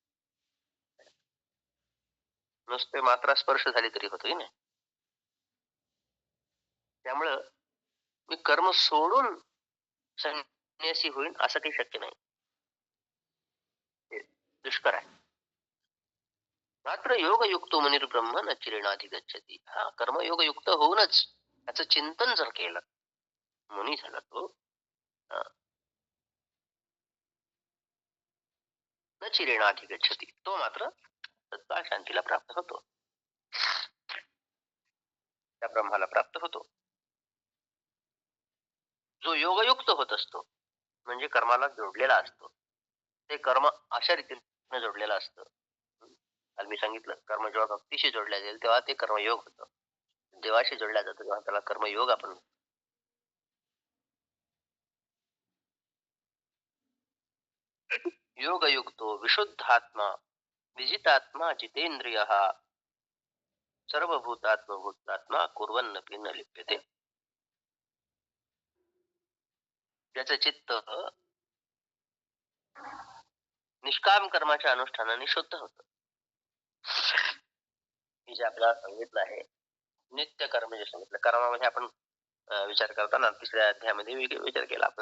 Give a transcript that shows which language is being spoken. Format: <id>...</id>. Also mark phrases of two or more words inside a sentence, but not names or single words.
<mr>नुसते मात्रा स्पर्श झाली तरी होतो की नाही. त्यामुळं मी कर्म सोडून संन्यासी होईल असं काही शक्य नाही. हे दुष्कर आहे.</mr> <sa>मात्र योगयुक्तो मुनिर्ब्रह्म न चिरेणाधिगच्छति.</sa> <mr>हा, कर्मयोग युक्त होऊनच त्याचं चिंतन जर केलं, मुनी झाला तो,</mr> <sa>न चिरेणाधिगच्छति,</sa> <mr>तो मात्र तत्काळ शांतीला प्राप्त होतो, त्या ब्रह्माला प्राप्त होतो. जो योगयुक्त होत असतो म्हणजे कर्माला जोडलेला असतो. ते कर्म अशा रीतीने जोडलेलं असतं. काल मी सांगितलं, कर्म जेव्हा भक्तीशी जोडल्या जाईल तेव्हा ते कर्मयोग होतं. देवाशी जोडल्या जातं तेव्हा त्याला कर्मयोग आपण.</mr> <sa>योगयुक्तो विशुद्धात्मा विजितात्मा जितेंद्रिय सर्वभूतात्मभूतात्मा कुर्वन्नपि न लिप्यते.</sa> <mr>त्याचं चित्त निष्काम कर्माच्या अनुष्ठानाने शुद्ध होतं. हे जे आपल्याला सांगितलं आहे, नित्य कर्म जे सांगितलं, कर्मामध्ये आपण विचार करताना 3ऱ्या अध्यायामध्ये विचार केला आपण.</mr>